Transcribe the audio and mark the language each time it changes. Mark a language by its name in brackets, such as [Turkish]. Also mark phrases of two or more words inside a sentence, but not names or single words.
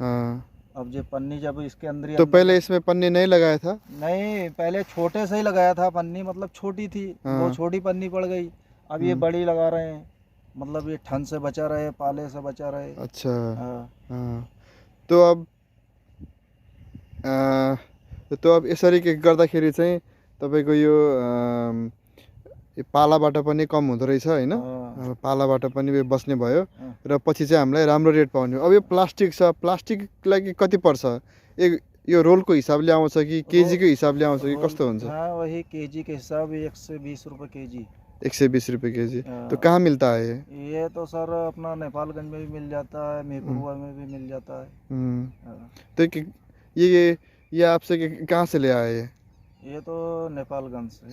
[Hindi] हाँ। अब ये पन्नी जब इसके अंदर तो पहले इसमें पन्नी नहीं लगाया था? नहीं, पहले छोटे से ही लगाया था पन्नी, मतलब छोटी थी, वो छोटी पन्नी पड़ गई, अब ये बड़ी लगा रहे हैं, मतलब ये ठंड से बचा रहे, पाले से बचा रहे। अच्छा। हाँ। हाँ। [Nepali] तो अब यसरी के गर्दाखेरि चाहिँ तपाईँको यो यो पालाबाट पनि कम हुँदो रहेछ होइन, हाँ, पालाबाट पनि यो बस्ने भयो हाँ। र पछि चाहिँ हामीलाई राम्रो रेट पाउने हो। अब यो प्लास्टिक छ, प्लास्टिकलाई के कति पर्छ? यो रोलको हिसाबले आउँछ कि केजीको हिसाबले आउँछ कि कस्तो हुन्छ? [Hindi] हाँ वही केजी के हिसाब 120 रुपये केजी। 120 रुपये केजी। तो हाँ। कहाँ मिलता है ये? ये तो सर अपना नेपालगंज में भी मिल जाता है, मेहपुरवा में भी मिल जाता है। हाँ। तो ये आपसे कहाँ से ले आए ये तो नेपालगंज से।